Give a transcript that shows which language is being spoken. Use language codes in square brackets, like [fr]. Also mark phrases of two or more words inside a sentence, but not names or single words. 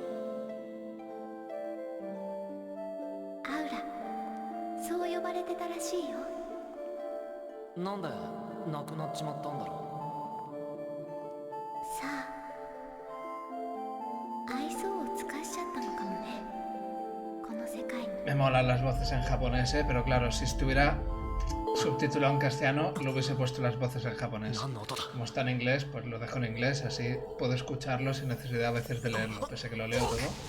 [ja] アウラ、そう呼ばれてたらしいよ。なんで亡くなっちまったんだろさあ、愛想を尽かしちゃったのかもね、この世界に。 [es] Me molan las voces en japonés, pero claro, si estuviera subtitulado en castellano, lo hubiese puesto las voces en japonés. Como está en inglés, pues lo dejo en inglés, así puedo escucharlo sin necesidad a veces de leerlo, pese a que lo leo todo.